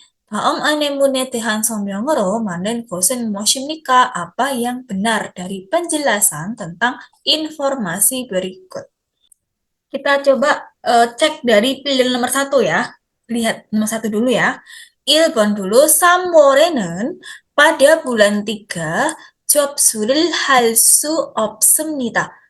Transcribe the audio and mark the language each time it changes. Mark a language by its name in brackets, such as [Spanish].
[Korean] 다음 안내문에 대한 설명으로 많은 것은 무엇입니까? [Indonesian] Apa yang benar dari penjelasan tentang informasi berikut. Kita coba cek dari pilihan nomor 1 ya. Lihat nomor 1 dulu ya. 1번 dulu. [Korean] 3월에는 [Indonesian] pada bulan 3 [Korean] 접수를 할 수 없습니다.